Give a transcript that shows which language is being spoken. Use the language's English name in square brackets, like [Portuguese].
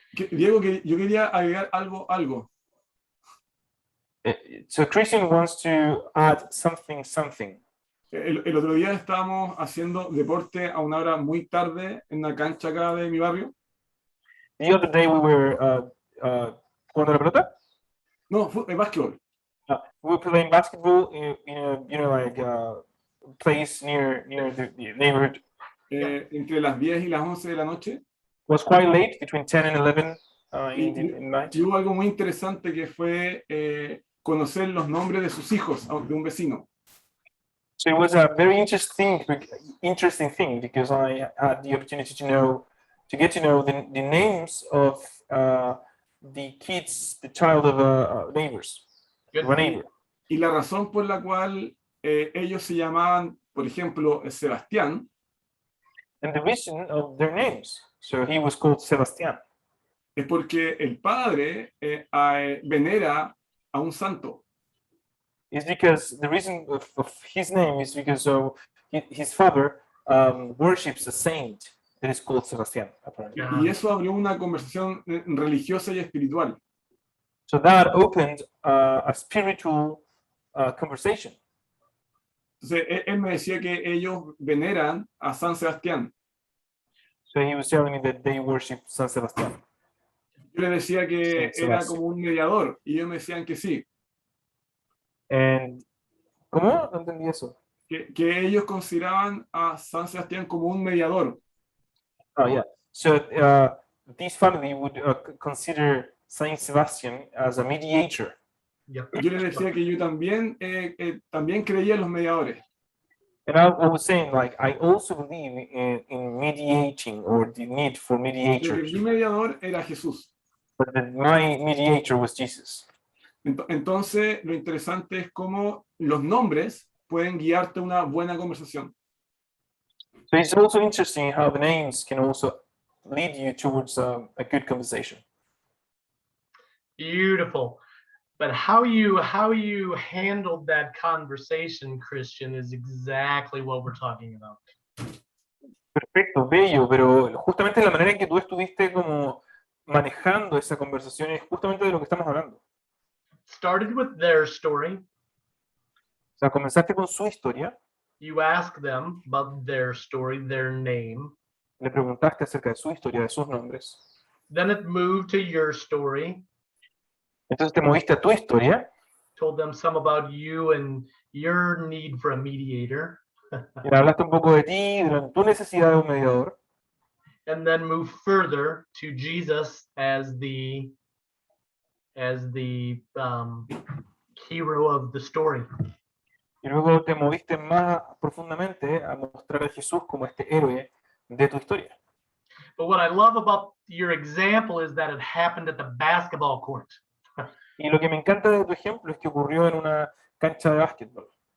[Spanish] Diego, yo quería agregar algo. [English] So Christian wants to add something. [Spanish] El otro día estábamos haciendo deporte a una hora muy tarde en la cancha acá de mi barrio. [English] The other day we were [Spanish] jugando la pelota. No, básquetbol. [English] We were playing basketball in a like place near the neighborhood. [Spanish] Entre las 10 y las 11 de la noche. [English] It was quite late, between 10 and 11 in the night. [Spanish] Y hubo algo muy interesante que fue conocer los nombres de sus hijos, de un vecino. [English] So it was a very interesting thing because I had the opportunity to get to know the names of the kids, the child of neighbors, of a neighbor. [Spanish] Y la razón por la cual ellos se llamaban, por ejemplo, Sebastián. [English] And the reason of their names. So he was called Sebastián. [Spanish] Es porque el padre venera a un santo. [English] Is because the reason of his name is because his father worships a saint that is called Sebastián. [Spanish] Y eso abrió una conversación religiosa y espiritual. [English] So that opened a spiritual conversation. [Spanish] Entonces él me decía que ellos veneran a San Sebastián. [English] So he was telling me that they worship San Sebastián. [Spanish] Yo le decía que era como un mediador y ellos me decían que sí. And ¿cómo? No entendí eso. Que ellos consideraban a San Sebastián como un mediador. [English] Oh yeah. So this family would consider Saint Sebastian as a mediator. Yep. [Spanish] Yo le decía que yo también creía en los mediadores. [English] And I was saying, like, I also believe in mediating or the need for mediators. [Spanish] Mi mediador era Jesús. [English] But my mediator was Jesus. [Spanish] Entonces, lo interesante es cómo los nombres pueden guiarte a una buena conversación. [English] So it's also interesting how the names can also lead you towards a good conversation. Beautiful. But how you handled that conversation, Christian, is exactly what we're talking about. [Spanish] Perfecto, bello, pero justamente la manera en que tú estuviste como manejando esa conversación es justamente de lo que estamos hablando. [English] Started with their story. [Spanish] O sea, comenzaste con su historia. [English] You asked them about their story, their name. [Spanish] Le preguntaste acerca de su historia, de sus nombres. [English] Then it moved to your story. [Spanish] Entonces te moviste a tu historia. [English] Told them some about you and your need for a mediator. [Spanish] Y hablaste un poco de ti, de tu necesidad de un mediador. [English] And then move further to Jesus as the hero of the story. [Spanish] Y luego te moviste más profundamente a mostrar a Jesús como este héroe de tu historia. [English] But what I love about your example is that it happened at the basketball court. [Spanish] Y lo que me encanta de tu ejemplo es que ocurrió en una cancha de básquetbol.